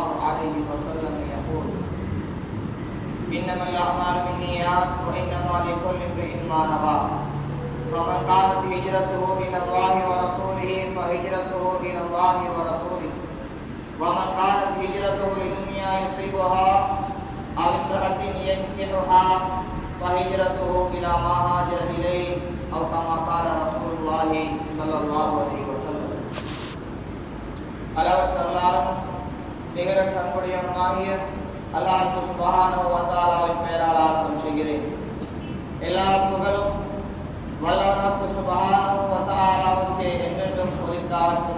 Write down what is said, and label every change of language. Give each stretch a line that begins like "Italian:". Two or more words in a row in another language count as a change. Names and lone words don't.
Arabic: عليه وسلم يقول إنما الأعمال بالنيات وإنما لكل امرئ ما نوى فمن كانت هجرته إلى الله ورسوله فهجرته إلى الله ورسوله ومن كانت هجرته لدنيا يصيبها أو امرأة ينكحها فهجرته إلى ما هاجر إليه أو كما قال رسول الله صلى الله عليه وسلم.
Tamil: அளவற்ற அல்லாஹ்வும் நிகரற்ற அன்புடையவனுமாகிய அல்லாஹ்
Arabic: سبحانه و تعالى
Tamil: பெயரால் ஆரம்பம் செய்கிறேன். எல்லா புகழும் வல்லவனாக
Arabic: سبحانه و تعالى
Tamil: என்றென்றும் உரித்தாகட்டும்.